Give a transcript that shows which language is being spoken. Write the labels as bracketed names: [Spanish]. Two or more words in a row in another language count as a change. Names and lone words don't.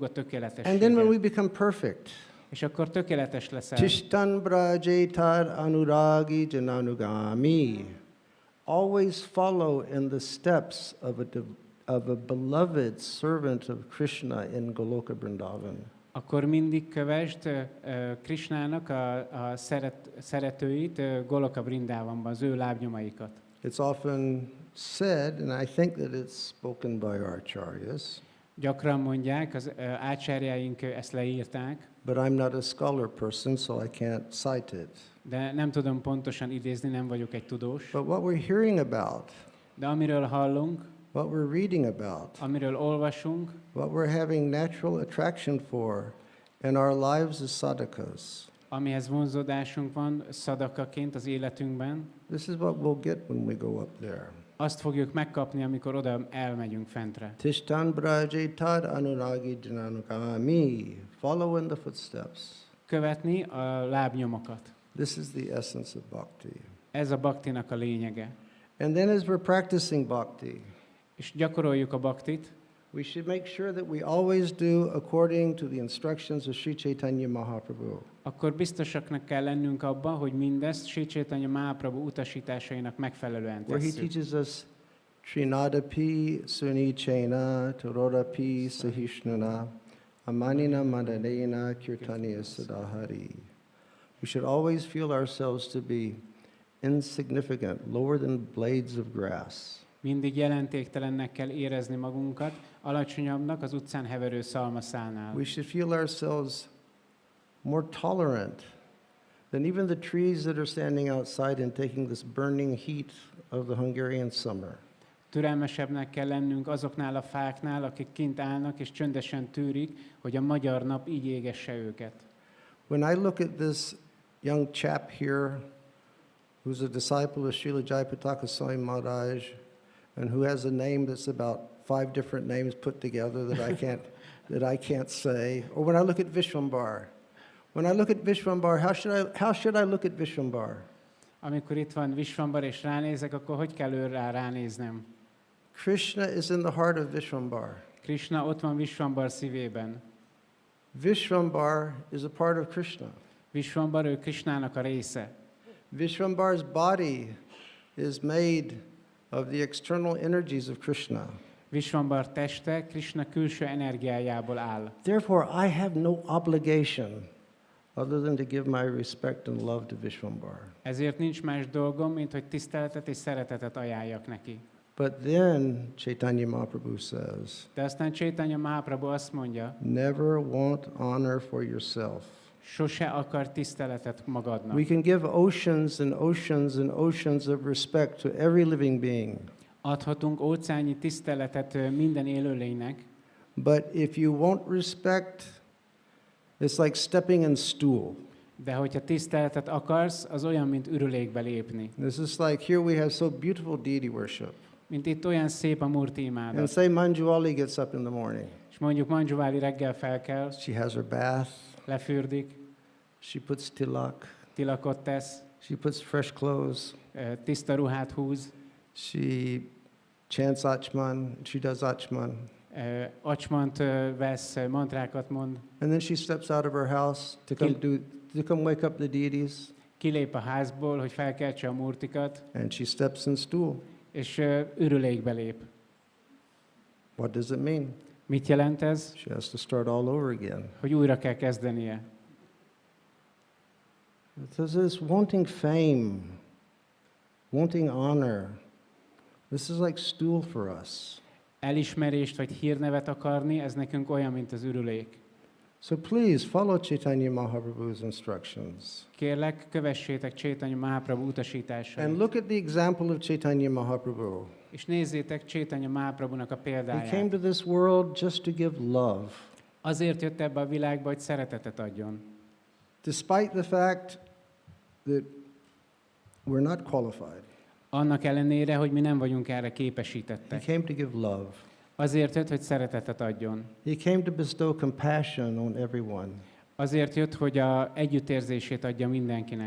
[English] And then when [Hungarian] tökéletessége. [English] we become perfect, [Hungarian] És akkor tökéletes leszel. [Sanskrit] तिष्ठन् व्रजेतद् अनुरागि जनानुगामी. [English] Always follow in the steps of a beloved servant of Krishna in Goloka Vrindavan. [Hungarian] Akkor mindig kövesd Krishnának a szeretőit Goloka Vrindavanban, az ő lábnyomaikat. [English] It's often said, and I think that it's spoken by our acharyas, [Hungarian] Gyakran mondják, az ácsárjáink ezt leírták, [English] but I'm not a scholar person, so I can't cite it. [Hungarian] de nem tudom pontosan idézni, nem vagyok egy tudós. [English] But what we're hearing about, [Hungarian] De amiről hallunk, [English] what we're reading about, [Hungarian] amiről olvasunk, [English] what we're having natural attraction for in our lives as sadhakas, [Hungarian] amihez vonzódásunk van szadakaként az életünkben, [English] this is what we'll get when we go up there. [Hungarian] azt fogjuk megkapni, amikor oda elmegyünk fentre. [Sanskrit] तिष्ठन् व्रजेतद् अनुरागि जनानुगामी. [English] Follow in the footsteps. [Hungarian] Követni a lábnyomokat. [English] This is the essence of bhakti. [Hungarian] Ez a baktinak a lényege. [English] And then as we're practicing bhakti, [Hungarian] és gyakoroljuk a baktit, [English] we should make sure that we always do according to the instructions of Sri Chaitanya Mahaprabhu. [Hungarian] akkor biztosaknak kell lennünk abban, hogy mindezt Sri Chaitanya Mahaprabhu utasításainak megfelelően [English] Where he [Hungarian] tesszük. [English] teaches us [Sanskrit] तृणादपि सुनीचेन तरोरपि सहिष्णुना अमानिना मानदेन कीर्तनीयः सदाहरिः. [English] We should always feel ourselves to be insignificant, lower than blades of grass. [Hungarian] Mindig jelentéktelennek kell érezni magunkat, alacsonyabbnak az utcán heverő szalmaszálnál. [English] We should feel ourselves more tolerant than even the trees that are standing outside and taking this burning heat of the Hungarian summer. [Hungarian] Türelmesebbnek kell lennünk azoknál a fáknál, akik kint állnak és csöndesen tűrik, hogy a magyar nap így égesse őket. [English] When I look at this young chap here, who's a disciple of Srila Jayapataka Swami Maharaj, and who has a name that's about 5 different names put together that I can't say, or when I look at Vishwambar. When I look at Vishwambar, how should I look at Vishwambar? [Hungarian] Amikor itt van Vishwambar és ránézek, akkor hogy kell őrá ránéznem? [English] Krishna is in the heart of Vishwambar. [Hungarian] Krishna ott van Vishwambar szívében. [English] Vishwambar is a part of Krishna. [Hungarian] Vishwambar ő Krishnának a része. [English] Vishwambar's body is made of the external energies of Krishna. [Hungarian] Vishwambar teste Krishna külső energiájából áll. [English] Therefore, I have no obligation other than to give my respect and love to Vishwambar. [Hungarian] Ezért nincs más dolgom, mint hogy tiszteletet és szeretetet ajánljak neki. [English] But then Chaitanya Mahaprabhu says, [Hungarian] De aztán Chaitanya Mahaprabhu azt mondja, [English] never want honor for yourself. [Hungarian] sose akar tiszteletet magadnak. [English] We can give oceans and oceans and oceans of respect to every living being. [Hungarian] Adhatunk óceánnyi tiszteletet minden élőlénynek, [English] But if you won't respect, it's like stepping in stool. [Hungarian] de hogyha tiszteletet akarsz, az olyan, mint ürülékbe lépni. [English] This is like here we have so beautiful deity worship. [Hungarian] Mint itt olyan szép a murti [English] And [Hungarian] imádat. [English] say Manjuali gets up in the morning. [Hungarian] És mondjuk Manjuvali reggel felkel, [English] She has her bath. [Hungarian] lefürdik, [English] She puts tilak. [Hungarian] tilakot tesz, [English] She puts fresh clothes. [Hungarian] tiszta ruhát húz, [English] She chants Achman. She does Achman. [Hungarian] acsmant vesz, mantrákat mond, [English] And then she steps out of her house to come wake up the deities. [Hungarian] kilép a házból, hogy felkeltse a murtikat, [English] And she steps in stool. [Hungarian] és ürülékbe lép. [English] What does it mean? [Hungarian] Mit jelent ez? [English] She has to start all over again. [Hungarian] Hogy újra kell kezdenie. [English] This is wanting fame, wanting honor. This is like stool for us. [Hungarian] Elismerést vagy hírnevet akarni, ez nekünk olyan, mint az ürülék. [English] So please follow Chaitanya Mahaprabhu's instructions. [Hungarian] Kérlek, kövessétek Chaitanya Mahaprabhu utasításait. [English] And look at the example of Chaitanya Mahaprabhu. [Hungarian] És nézzétek Chaitanya Mahaprabhunak a [English] He came [Hungarian] példáját. [English] to this world just to give love. [Hungarian] Azért jött ebbe a világba, hogy szeretetet adjon. [English] Despite the fact that we're not qualified. [Hungarian] Annak ellenére, hogy mi nem vagyunk erre [English] He [Hungarian] képesítettek. [English] came to give love. [Hungarian] Azért jött, hogy szeretetet adjon. [English] He came to bestow compassion on everyone. [Hungarian] Azért jött, hogy a együttérzését adja mindenkinek.